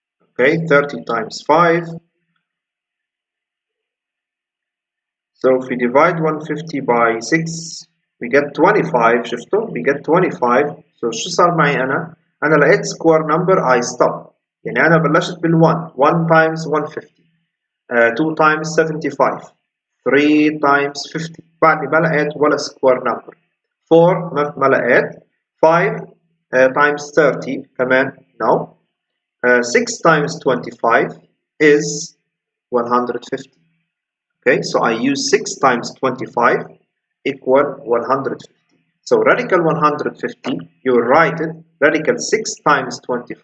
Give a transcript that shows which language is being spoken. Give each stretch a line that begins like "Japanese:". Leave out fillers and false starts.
English: okay 30 times 5. so if we divide 150 by 6 we get 25. شفتوا we get 25. so
Arabic: شو صار معي أنا لقيت
English: square number I stop.
Arabic: يعني أنا بلشت بال1 1 times 150 2 times 75 3 times 50 بعدني ما لقيت ولا square number. 4 ما لقيت. 5 times 30 كمان no.
English: 6 times 25 is 150. okay so I use 6 times 25 equal 150. so radical 150 you write it radical 6 times 25.